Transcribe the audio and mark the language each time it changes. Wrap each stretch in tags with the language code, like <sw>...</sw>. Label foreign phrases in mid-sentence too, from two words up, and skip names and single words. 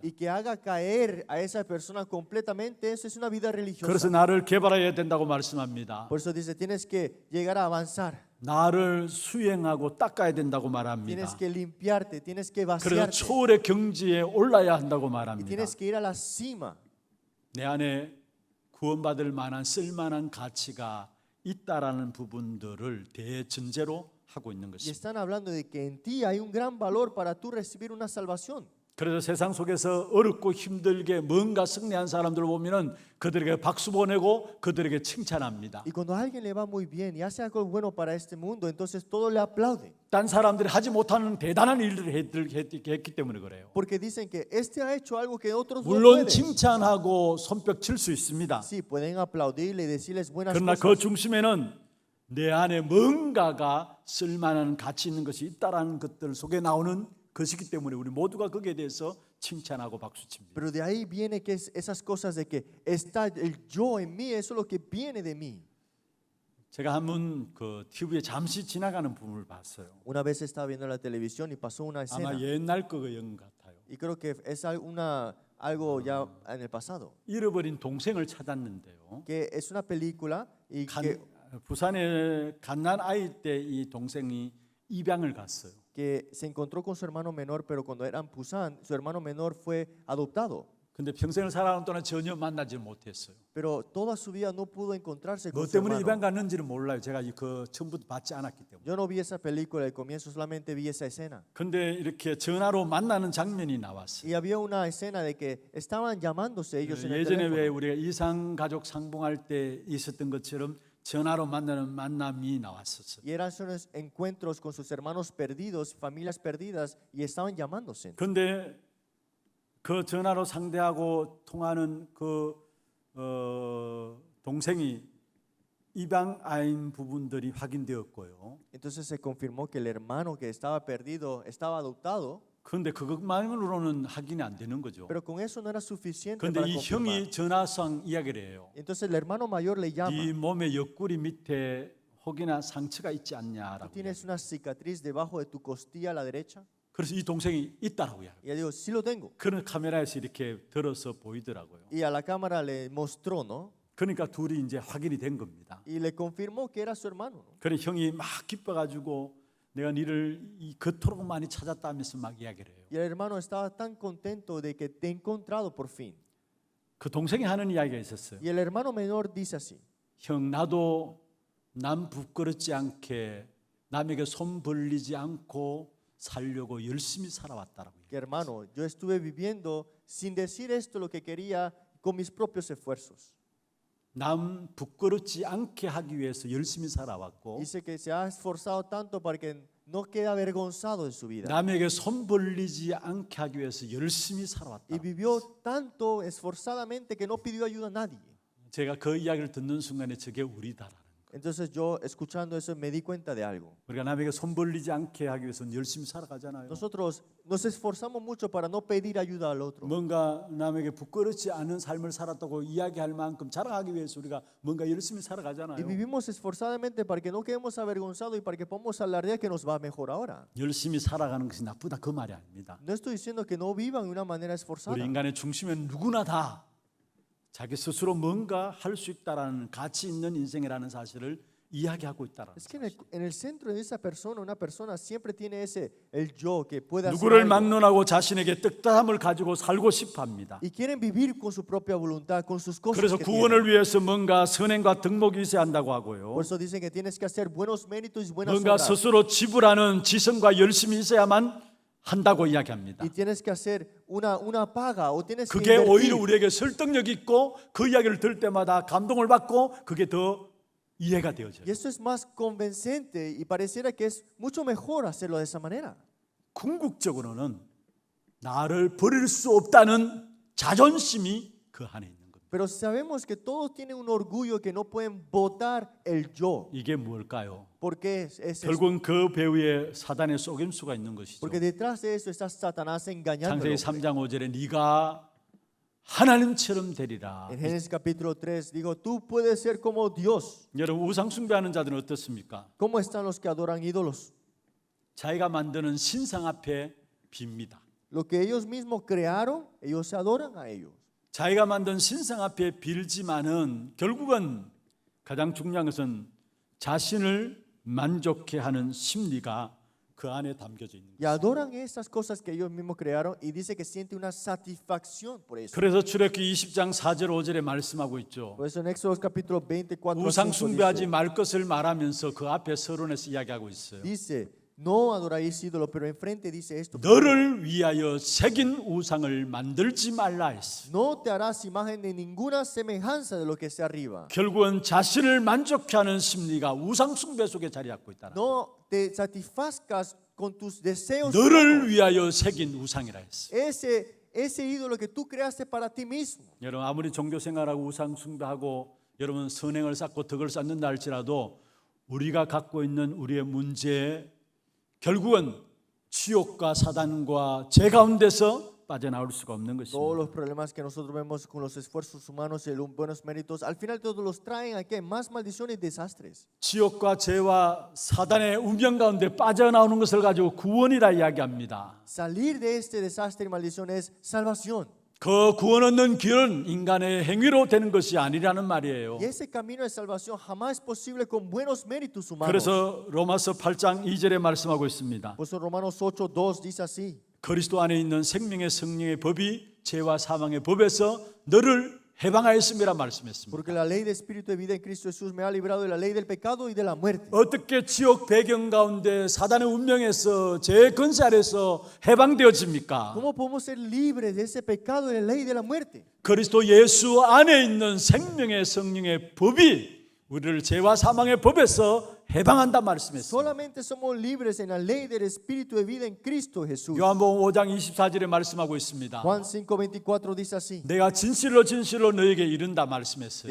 <es>y que haga caer a esa persona completamente, eso es una vida</es> <ko>그래서</ko> <es>religiosa.</es> <ko>나를 개발해야 된다고 말씀합니다.</ko> <es>Por eso dice, tienes que llegar a avanzar,</es> <ko>나를 수행하고 닦아야 된다고 말합니다.</ko> <es>tienes que limpiarte, tienes que</es> <ko>그래서</ko> <es>vaciarte</es> <ko>초월의 경지에 올라야 한다고</ko> <es>y</es> <ko>말합니다.</ko> <es>tienes que ir a la cima.</es> <ko>내 안에 구원받을 만한 쓸만한 가치가 있다라는 부분들을 대전제로 하고 있는</ko> <es>Y</es> <ko>것입니다.</ko> <es>están hablando de que en ti hay un gran valor para tú recibir una salvación.</es> <ko>그래서 세상 속에서 어렵고 힘들게 뭔가 승리한 사람들을 보면은 그들에게 박수 보내고 그들에게 칭찬합니다.</ko> <es>Y cuando a alguien le va muy bien y hace algo bueno para este mundo, entonces todos le aplauden.</es> <ko>딴 사람들이 하지 못하는 대단한 일들을 했기 때문에 그래요.</ko> <es>Porque dicen que este ha hecho algo que otros no</es> <ko>물론</ko> <es>pueden.</es> <ko>칭찬하고 손뼉 칠 수 있습니다.</ko> <es>Sí, pueden aplaudirle y decirles buenas</es> <ko>그러나 그</ko> <es>cosas.</es> <ko>중심에는 내 안에 뭔가가 쓸만한 가치 있는 것이 있다라는 것들 속에 나오는 것이기 때문에 우리 모두가 거기에 대해서 칭찬하고 박수칩니다.</ko> <es>Pero de ahí viene que esas cosas de que está el yo en mí, eso es lo que viene de mí.</es> <ko>제가 한번 그 TV에 잠시 지나가는 부분을 봤어요.</ko> <es>Una vez estaba viendo la televisión y pasó una escena.</es> <ko>아마 옛날 거인 것 같아요.</ko> <es>Y creo que es algo ya en el pasado.</es> <ko>잃어버린 동생을 찾았는데요.</ko> <es>Que es una película y que</es> <ko>부산에 갓난 아이 때 이 동생이 입양을 갔어요.</ko> <es>se encontró con su hermano menor, pero cuando era en Pusan, su hermano menor fue adoptado.</es> <ko>근데 평생을 살아가는 동안 전혀 만나지 못했어요.</ko> <es>Pero toda su vida no pudo encontrarse</es> <ko>뭐</ko> <es>con su</es> <ko>때문에</ko> <es>hermano.</es> <ko>입양 갔는지는 몰라요. 제가 그 처음부터 받지 않았기 때문에.</ko> <es>Yo no vi esa película al comienzo, solamente vi esa escena.</es> <ko>근데 이렇게 전화로 만나는 장면이 나왔어요.</ko> <es>Y había una escena de que estaban llamándose ellos en el</es> <ko>예전에 왜</ko> <es>teléfono.</es> <ko>우리가 이상 가족 상봉할 때 있었던 것처럼 전화로 만나는 만남이 나왔었어요.</ko> <es>Y eran esos encuentros con sus hermanos perdidos, familias perdidas, y estaban llamándose.</es> <ko>근데 그 전화로 상대하고 통하는 그 동생이 입양 아인 부분들이 확인되었고요.</ko> <es>Entonces se confirmó que el hermano que estaba perdido estaba adoptado,</es> <ko>그런데 그것만으로는 확인이 안 되는 거죠.</ko> <es>pero con eso no era suficiente</es> <ko>그런데</ko> <es>para</es> <ko>이</ko> <es>confirmar.</es> <ko>형이 전화상 이야기를 해요.</ko> <es>Entonces el hermano mayor le llama.</es> <ko>네 몸의 옆구리 밑에 혹이나 상처가 있지 않냐라고.</ko> <es>¿Tienes una cicatriz debajo de tu costilla a la derecha?</es> <ko>그래서 이 동생이 있다라고 이야기해요.</ko> <es>Y él dijo, sí lo tengo.</es> <ko>그런 카메라에서 이렇게 들어서 보이더라고요.</ko> <es>Y a la cámara le mostró, ¿no?</es> <ko>그러니까 둘이 이제 확인이 된 겁니다.</ko> <es>Y le confirmó que era su hermano, ¿no?</es> <ko>그래 형이 막 기뻐가지고 내가 너를 그토록 많이 찾았다면서 막 이야기를 해요.</ko> <es>Y el hermano estaba tan contento de que te he encontrado por fin.</es> <ko>그 동생이 하는 이야기가 있었어요.</ko> <es>Y el hermano menor dice así,</es> <ko>형 나도 남 부끄럽지 않게 남에게 손 벌리지 않고 살려고 열심히 살아왔다라고.</ko> <es>que hermano, yo estuve viviendo sin decir esto lo que quería con mis propios esfuerzos.</es> <ko>남 부끄럽지 않게 하기 위해서 열심히 살아왔고</ko> <es>Dice que se ha esforzado tanto para que no quede avergonzado en su vida.</es> <ko>남에게 손 벌리지 않게 하기 위해서 열심히 살아왔다.</ko> <es>Y vivió tanto esforzadamente que no pidió ayuda a nadie.</es> <ko>제가 그 이야기를 듣는 순간에 저게 우리다라는 거예요.</ko> <es>Entonces yo escuchando eso me di cuenta de algo.</es> <ko>우리가 남에게 손 벌리지 않게 하기 위해서는 열심히 살아가잖아요.</ko> <es>Nosotros nos esforzamos mucho para no pedir ayuda al otro.</es> <ko>뭔가 남에게 부끄럽지 않은 삶을 살았다고 이야기할 만큼 자랑하기 위해서 우리가 뭔가 열심히</ko> <es>Y</es> <ko>살아가잖아요.</ko> <es>vivimos esforzadamente para que no quedemos avergonzados y para que podamos alardear que nos va mejor ahora.</es> <ko>열심히 살아가는 것이 나쁘다 그 말이 아닙니다.</ko> <es>No estoy diciendo que no vivan de una manera</es> <ko>우리</ko> <es>esforzada.</es> <ko>인간의 중심은 누구나 다 자기 스스로 뭔가 할 수 있다라는 가치 있는 인생이라는 사실을 이야기하고 있다라는</ko> <es>Es que en el centro de esa persona, una persona siempre tiene el yo que puede hacer</es> <ko>누구를</ko> <es>algo.</es> <ko>막론하고 자신에게 뜻함을 가지고 살고 싶어 합니다.</ko> <es>Y quieren vivir con su propia voluntad, con sus cosas</es> <ko>그래서</ko> <es>que</es> <ko>구원을</ko> <es>tienen.</es> <ko>위해서 뭔가 선행과 덕목이 있어야 한다고 하고요.</ko> <es>Por eso dicen que tienes que hacer buenos méritos y buenas</es> <ko>뭔가</ko> <es>obras.</es> <ko>스스로 지불하는 지성과 열심이 있어야만 한다고 이야기합니다.</ko> <es>Y tienes que hacer una paga o tienes que</es> <ko>그게 오히려</ko> <es>invertir.</es> <ko>우리에게 설득력 있고 그 이야기를 들을 때마다 감동을 받고 그게 더 이해가 되어져요.</ko> <es>Y eso es más convincente y pareciera que es mucho mejor hacerlo de esa manera.</es> <ko>궁극적으로는 나를 버릴 수 없다는 자존심이 그 안에 있는 겁니다.</ko> <es>Pero sabemos que todos tienen un orgullo que no pueden botar el yo.</es> <ko>이게 무엇일까요?</ko> <es>Porque es eso.</es> <ko>결국은 그 배후에 사단의 속임수가 있는 것이죠.</ko> <es>Porque detrás de eso está Satanás engañando.</es> <ko>창세기 3장 5절에 네가 하나님처럼 되리라.</ko> <es>En Génesis capítulo 3 digo, tú puedes ser como Dios.</es> <ko>여러분 우상 숭배하는 자들은 어떻습니까?</ko> <es>¿Cómo están los que adoran ídolos?</es> <ko>자기가 만드는 신상 앞에 빕니다.</ko> <es>Lo que ellos mismos crearon, ellos se adoran a ellos.</es> <ko>자기가 만든 신상 앞에 빌지만은 결국은 가장 중요한 것은 자신을 만족해 하는 심리가 그 안에 담겨져 있는</ko> <es>Y adoran esas cosas que ellos mismos crearon y dice que siente una satisfacción por eso.</es> <ko>그래서 출애굽기 20장 4절 5절에 말씀하고 있죠.</ko> <es>Por eso en Éxodo capítulo 24</es> <ko>우상 5 숭배하지</ko> <es>dice,</es> <ko>말 것을 말하면서 그 앞에 서론에서 이야기하고 있어요.</ko> <es>dice, no adoráis ídolos, pero enfrente dice esto.</es> <ko>너를 위하여 새긴 우상을 만들지 말라 했어.</ko> <es>No te harás imagen de ninguna semejanza de lo que sea arriba.</es> <ko>결국은 자신을 만족해하는 심리가 우상 숭배 속에 자리 잡고 있다.</ko> <es>No te satisfazcas con tus deseos.</es> <ko>너를 위하여 새긴 우상이라 했어.</ko> <es>Ese ídolo que tú creaste para ti mismo.</es> <ko>여러분 아무리 종교 생활하고 우상 숭배하고 여러분 선행을 쌓고 덕을 쌓는다 할지라도 우리가 갖고 있는 우리의 문제 결국은 지옥과 사단과 죄 가운데서 빠져나올 수가 없는</ko> <es>Todos</es> <ko>것입니다.</ko> <es>los problemas que nosotros vemos con los esfuerzos humanos y los buenos méritos, al final todos los traen a qué? Más maldiciones y desastres.</es> <ko>지옥과 죄와 사단의 운명 가운데 빠져나오는 것을 가지고 구원이라 이야기합니다.</ko> <es>Salir de este desastre y maldición es salvación.</es> <ko>그 구원 얻는 길은 인간의 행위로 되는 것이 아니라는 말이에요.</ko> <es>Y ese camino de salvación jamás es posible con buenos méritos humanos.</es> <ko>그래서 로마서 8장 2절에 말씀하고 있습니다.</ko> <es>Por eso Romanos 8:2 dice así.</es> <ko>그리스도 안에 있는 생명의 성령의 법이 죄와 사망의 법에서 너를 해방하였음이라 말씀했습니다.</ko> <es>Porque la ley de espíritu de vida en Cristo Jesús me ha librado de la ley del pecado y de la muerte.</es> <ko>어떻게 지옥 배경 가운데 사단의 운명에서 죄의 권세 아래서 해방되어집니까?</ko> <es>¿Cómo podemos ser libres de ese pecado y de la ley de la muerte?</es> <ko>그리스도 예수 안에 있는 생명의 성령의 법이 우리를 죄와 사망의 법에서 해방한다 말씀했습니다.</ko> <es>Solamente somos libres en la ley del espíritu de vida en Cristo Jesús.</es> <ko>요한복음 5장 24절에 말씀하고 있습니다.</ko> <es>Juan 5:24 dice así.</es> <ko>내가 진실로 진실로 너에게 이른다 말씀했어요.</ko>